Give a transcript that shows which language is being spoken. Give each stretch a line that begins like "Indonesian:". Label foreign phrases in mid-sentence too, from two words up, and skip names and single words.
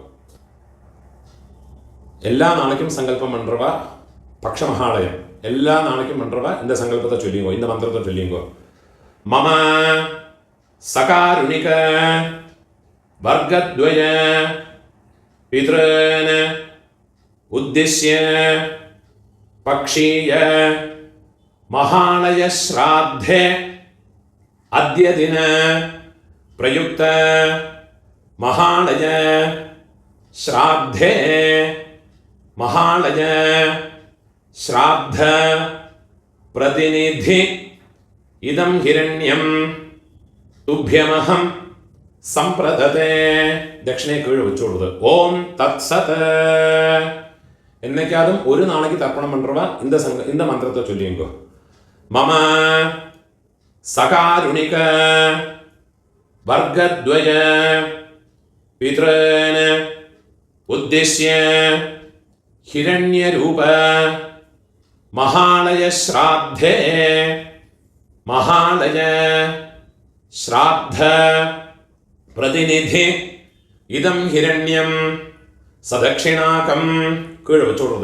Tamil: எல்லா நாளைக்கும் சங்கல்பம் பண்றவா பக்ஷ மகாலயம் எல்லா நாளைக்கும் பண்றவா இந்த சங்கல்பத்தை சொல்லிங்கோ. இந்த மந்திரத்தை சொல்லிங்கோ.
Sanskrit: मम सकारुणिक वर्गद्वय पितॄन् उद्दिश्य पक्षीय महालय श्राद्धे अद्य दिन प्रयुक्त महालय श्राद्धे महालय श्राद्ध प्रतिनिधि इदं हिरण्यं तुभ्यमहं संप्रदते.
Tamil: दक्षिणे कीழ் வச்சுடுது.
Sanskrit: ॐ तत्सत्.
Tamil: என்னைக்காவது ஒரு நாளைக்கு தர்ப்பணம் பண்றவா இந்த மந்திரத்தை சொல்லிங்கோ.
Sanskrit: मम सकारुणिक वर्गद्वय पितॄन् उद्दिश्य हिरण्यरूप महालय श्राद्धे महालय श्राद्ध प्रतिनिधि इदं हिरण्यं सदक्षिणाकं
Tamil: கீழே வச்சுடுறது.